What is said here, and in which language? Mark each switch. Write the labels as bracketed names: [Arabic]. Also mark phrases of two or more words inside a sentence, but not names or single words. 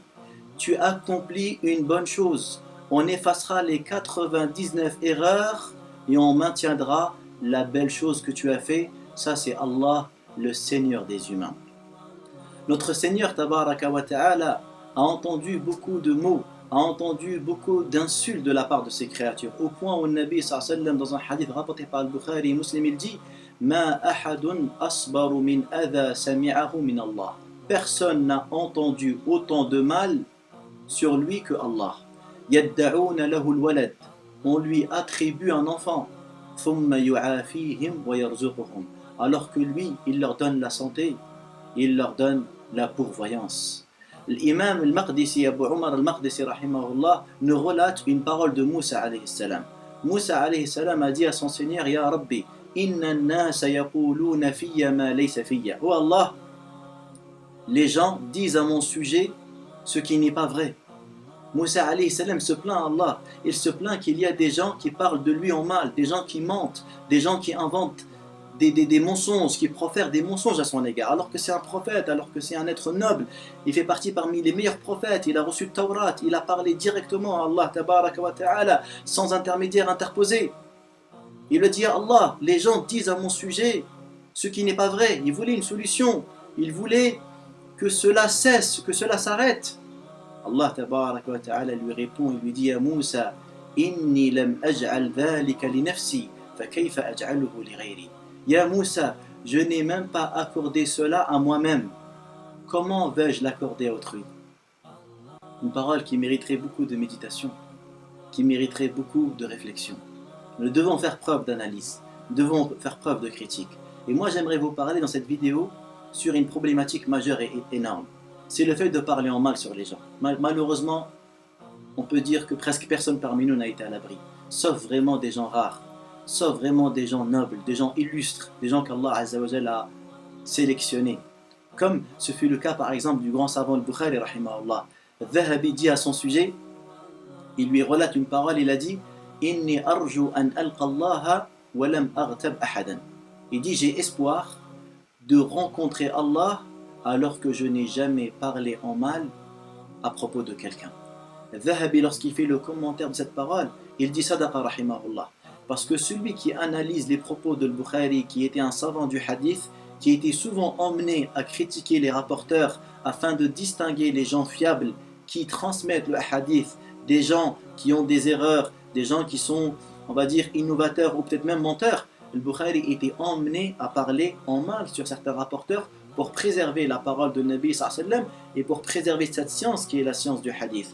[French] Tu accomplis une bonne chose. On effacera les 99 erreurs et on maintiendra la belle chose que tu as fait. Ça, c'est Allah, le Seigneur des humains. Notre Seigneur, [Arabic] تبارك وتعالى, [French] a entendu beaucoup de mots, a entendu beaucoup d'insultes de la part de ses créatures, au point où le Nabi [Arabic] صلى الله عليه وسلم, [French] dans un hadith rapporté par Al-Bukhari et Muslim, il dit: [Arabic] ما أحد أصبر من أذى سمعه من الله. [French] Personne n'a entendu autant de mal sur lui que Allah. [Arabic] يدّعون له الولد. [French] On lui attribue un enfant. [Arabic] ثم يعافيهم ويرزقهم. [French] Alors que lui, il leur donne la santé, il leur donne la pourvoyance. L'imam al-Maqdisi, Abu Umar al-Maqdisi rahimahullah, nous relate une parole de Moussa [Arabic] عليه السلام. [French] Moussa [Arabic] عليه السلام [French] a dit à son Seigneur: [Arabic] يا رب، إن الناس يقولون فيّ ما ليس فيّ. [French] Oh Allah, les gens disent à mon sujet ce qui n'est pas vrai. Moussa [Arabic] عليه السلام [French] se plaint à Allah. Il se plaint qu'il y a des gens qui parlent de lui en mal, des gens qui mentent, des gens qui inventent des mensonges, qui profèrent des mensonges à son égard, alors que c'est un prophète, alors que c'est un être noble. Il fait partie parmi les meilleurs prophètes, il a reçu le Taurat, il a parlé directement à Allah [Arabic] تبارك وتعالى, [French] sans intermédiaire interposé. Il a dit à Allah: les gens disent à mon sujet ce qui n'est pas vrai. Il voulait une solution, il voulait que cela cesse, que cela s'arrête. Allah [Arabic] تبارك وتعالى [French] lui répond, il lui dit à Moussa: [Arabic] إني لم أجعل ذلك لنفسي، فكيف أجعله لغيري. [French] Ya Moussa, je n'ai même pas accordé cela à moi-même. Comment vais-je l'accorder à autrui? Une parole qui mériterait beaucoup de méditation, qui mériterait beaucoup de réflexion. Nous devons faire preuve d'analyse, nous devons faire preuve de critique. Et moi, j'aimerais vous parler dans cette vidéo sur une problématique majeure et énorme. C'est le fait de parler en mal sur les gens. Malheureusement, on peut dire que presque personne parmi nous n'a été à l'abri, sauf vraiment des gens rares, sauf vraiment des gens nobles, des gens illustres, des gens qu'Allah [Arabic] عز وجل [French] a sélectionnés. Comme ce fut le cas par exemple du grand savant al-Bukhari rahimahullah. Dhahabi dit à son sujet, il lui relate une parole, il a dit: [Arabic] إني أرجو أن ألقى الله ولم أغتب أحدا. [French] Il dit: j'ai espoir de rencontrer Allah alors que je n'ai jamais parlé en mal à propos de quelqu'un. Dhahabi, lorsqu'il fait le commentaire de cette parole, il dit [Arabic] صدق رحمه الله. [French] Parce que celui qui analyse les propos de Al-Bukhari, qui était un savant du hadith, qui était souvent emmené à critiquer les rapporteurs afin de distinguer les gens fiables qui transmettent le hadith, des gens qui ont des erreurs, des gens qui sont, on va dire, innovateurs ou peut-être même menteurs, Al-Bukhari était emmené à parler en mal sur certains rapporteurs pour préserver la parole de Nabi [Arabic] صلى الله عليه وسلم [French] et pour préserver cette science qui est la science du hadith.